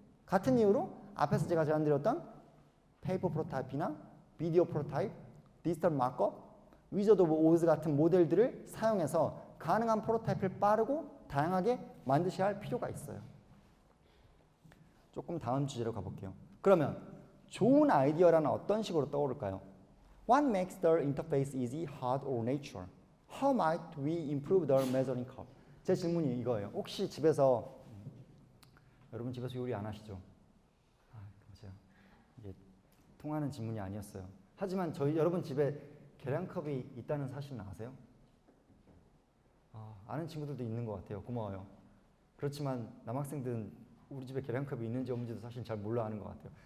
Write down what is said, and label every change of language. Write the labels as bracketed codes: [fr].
[ko] 같은 이유로 앞에서 제가 제안드렸던 페이퍼 프로토타입이나 비디오 프로토타입, 디지털 마크업, 위저드 오브 오즈 같은 모델들을 사용해서 가능한 프로토타입을 빠르고 다양하게 만드셔야 할 필요가 있어요. 조금 다음 주제로 가볼게요. 그러면 좋은 아이디어라는 어떤 식으로 떠오를까요? [en] What makes the interface easy, hard, or natural? How might we improve the measuring curve? [ko] 제 질문이 이거예요. 혹시 집에서 여러분 집에서 요리 안 하시죠? 맞아요. 이게 통하는 질문이 아니었어요. 하지만 여러분 집에 계량컵이 있다는 사실은 아세요? 아는 친구들도 있는 것 같아요. 고마워요. 그렇지만 남학생들은 우리 집에 계량컵이 있는지 없는지도 사실 잘 몰라 하는 것 같아요.